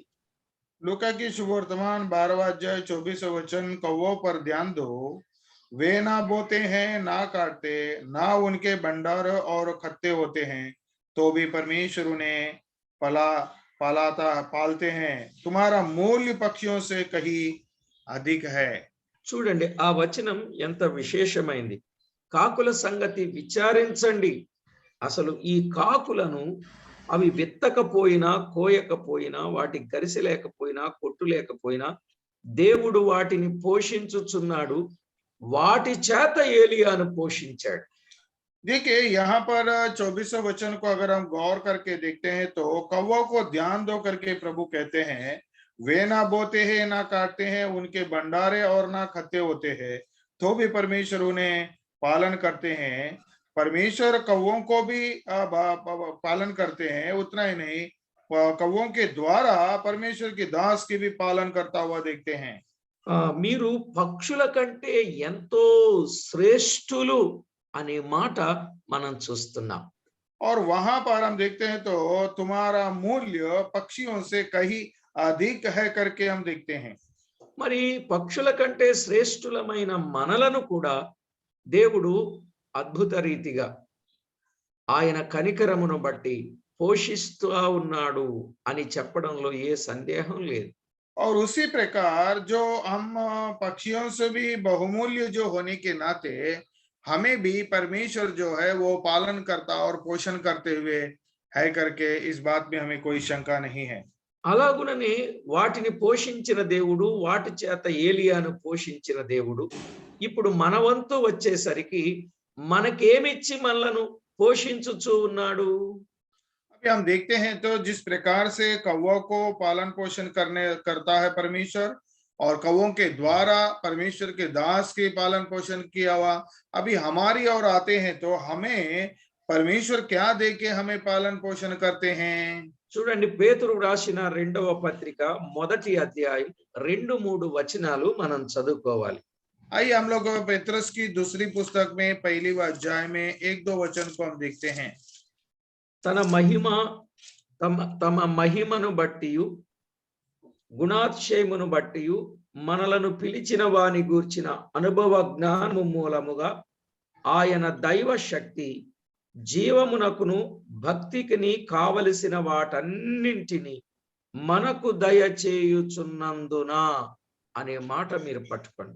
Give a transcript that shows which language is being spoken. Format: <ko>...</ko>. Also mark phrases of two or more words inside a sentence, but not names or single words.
<hi>लूका की शुभ वर्तमान 12वां अध्याय 24वां वचन, कौवों पर ध्यान दो, वे ना बोते हैं ना काटते, ना उनके भंडार और खत्ते होते हैं, तो भी परमेश्वर उन्हें पालते हैं, तुम्हारा मूल्य पक्षियों से कहीं अधिक है।</hi> <te>చూడండి ఆ వచనం ఎంత విశేషమైంది. కాకుల సంగతి విచారించండి. అసలు ఈ కాకులను అవి విత్తకపోయినా కోయకపోయినా, వాటి గరిసె లేకపోయినా కొట్టు లేకపోయినా దేవుడు వాటిని పోషించుచున్నాడు, వాటి చేత ఏలియాను పోషించాడు.</te> <hi>देखिए यहाँ पर 24वां वचन को अगर हम गौर करके देखते हैं तो कौवों को ध्यान दो करके प्रभु कहते हैं, वे ना बोते हैं ना काटते हैं, उनके भंडारे और ना खत्ते होते हैं, तो भी परमेश्वर उन्हें पालन करते हैं। परमेश्वर कौवों को भी पालन करते हैं, उतना ही नहीं कौवों के द्वारा परमेश्वर के दास की भी पालन करता हुआ देखते हैं।</hi> <te>మీరు పక్షుల కంటే ఎంతో శ్రేష్ఠులు అనే మాట మనం చూస్తున్నాం.</te> <hi>और वहां पर हम देखते हैं तो तुम्हारा मूल्य पक्षियों से कहीं अधिक है करके हम देखते हैं।</hi> <te>మరి పక్షుల కంటే శ్రేష్ఠులమైన మనలను కూడా దేవుడు అద్భుత రీతిగా ఆయన కనికరమును బట్టి పోషిస్తూ ఉన్నాడు అని చెప్పడంలో ఏ సందేహం లేదు.</te> <hi>और उसी प्रकार जो हम पक्षियों से भी बहुमूल्य जो होने के नाते हमें भी परमेश्वर जो है वो पालन करता और पोषण करते हुए है करके इस बात में हमें कोई शंका नहीं है।</hi> <te>అలాగుననే వాటిని పోషించిన దేవుడు, వాటి చేత ఏలియాను పోషించిన దేవుడు ఇప్పుడు మన వంతు వచ్చేసరికి మనకేమిచ్చి మనలను పోషించుచూ ఉన్నాడు.</te> <hi>अभी हम देखते हैं तो जिस प्रकार से कौवों को पालन पोषण करता है परमेश्वर, और कौवों के द्वारा परमेश्वर के दास के पालन पोषण किया हुआ अभी हमारी ओर आते हैं तो हमें परमेश्वर क्या दे के हमें पालन पोषण करते हैं।</hi> <te>చూడండి పేతురు రాసిన 2వ పత్రిక 1వ అధ్యాయం 2-3 వచనాలు మనం చదువుకోవాలి.</te> <hi>आइए हम लोग पेत्रस की दूसरी पुस्तक में पहली अध्याय में 1-2 वचन को हम देखते हैं।</hi> <te>తమ మహిమను బట్టి గుణాతిశయమును బట్టి మనలను పిలిచిన వాని గూర్చిన అనుభవ జ్ఞానము మూలముగా ఆయన దైవ శక్తి జీవమునకును భక్తికిని కావలసిన వాటన్నింటినీ మనకు దయచేయుచున్నందున అనే మాట మీరు పట్టుకోండి.</te>